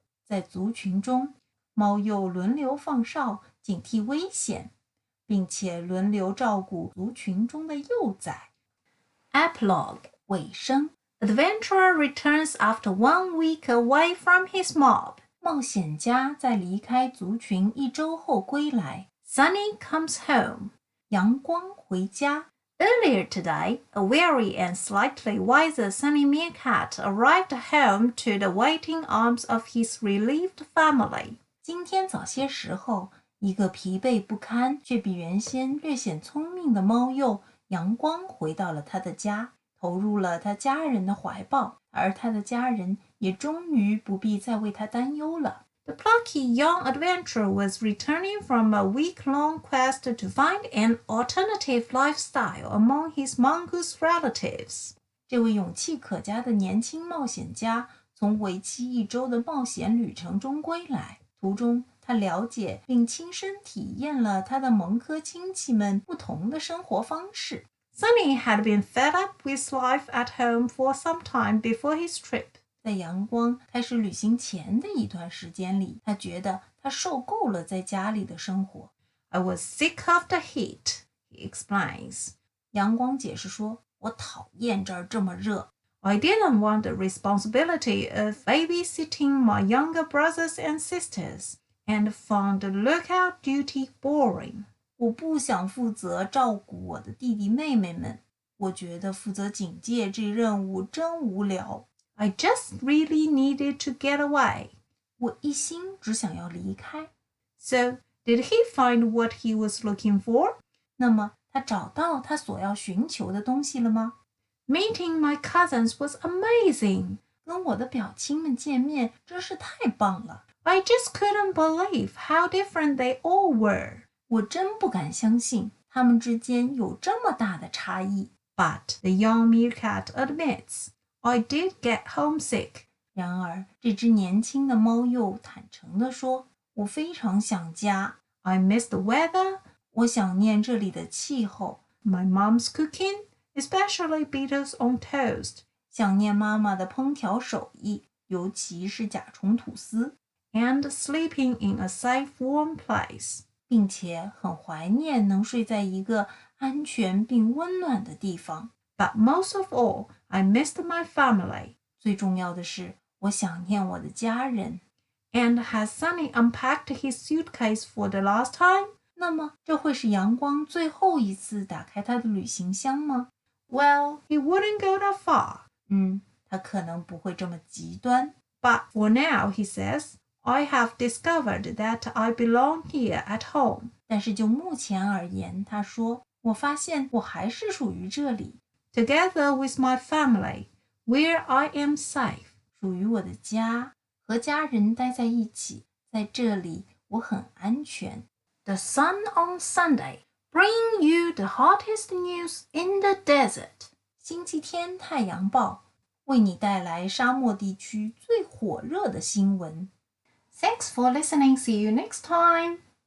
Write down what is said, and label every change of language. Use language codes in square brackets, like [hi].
[zh] 在族群中，猫鼬轮流放哨，警惕危险，并且轮流照顾族群中的幼崽。 [en] Epilogue. [zh] 尾声。 [en] Adventurer returns after 1 week away from his mob. [zh] 冒险家在离开族群1周后归来。 [en] Sunny comes home. [zh] 阳光回家。 [en] Earlier today, a weary and slightly wiser Sunny Meerkat arrived home to the waiting arms of his relieved family. [zh] 今天早些时候，一个疲惫不堪却比原先略显聪明的猫鼬阳光回到了他的家，投入了他家人的怀抱，而他的家人也终于不必再为他担忧了。 [en] The plucky young adventurer was returning from a week-long quest to find an alternative lifestyle among his mongoose relatives. [zh] 这位勇气可嘉的年轻冒险家从为期1周的冒险旅程中归来，途中他了解并亲身体验了他的蒙科亲戚们不同的生活方式。 [en] Sunny had been fed up with life at home for some time before his trip. [zh] 在阳光开始旅行前的一段时间里，他觉得他受够了在家里的生活。 [en] I was sick of the heat, he explains. [zh] 阳光解释说，我讨厌这儿这么热。 [en] I didn't want the responsibility of babysitting my younger brothers and sisters, and found the lookout duty boring. [zh] 我不想负责照顾我的弟弟妹妹们，我觉得负责警戒这任务真无聊。 [en] I just really needed to get away. [zh] 我一心只想要离开。 [en] So, did he find what he was looking for? [zh] 那么，他找到他所要寻求的东西了吗？ [en] Meeting my cousins was amazing. [zh] 跟我的表亲们见面真是太棒了。 [en] I just couldn't believe how different they all were. [zh] 我真不敢相信他们之间有这么大的差异。 [en] But the young meerkat admits, I did get homesick. [zh] 然而，这只年轻的猫鼬坦诚地说，我非常想家。 [en] I miss the weather. [zh] 我想念这里的气候。 [en] My mom's cooking, especially beetles on toast. [zh] 想念妈妈的烹调手艺，尤其是甲虫吐司。 [en] And sleeping in a safe, warm place. [zh] 并且很怀念能睡在一个安全并温暖的地方。 [en] But most of all, I missed my family. [zh] 最重要的是，我想念我的家人。 [en] And has Sunny unpacked his suitcase for the last time? [zh] 那么，这会是阳光最后一次打开他的旅行箱吗？ [en] Well, he wouldn't go that far. [zh] 他可能不会这么极端。 [en] But for now, he says, I have discovered that I belong here at home. [zh] 但是就目前而言，他说，我发现我还是属于这里。 [en] Together with my family, where I am safe. [zh] 属于我的家，和家人待在一起，在这里我很安全。 [en] The sun on Sunday, bring you the hottest news in the desert. [zh] 星期天太阳报，为你带来沙漠地区最火热的新闻。 [en] Thanks for listening. See you next time.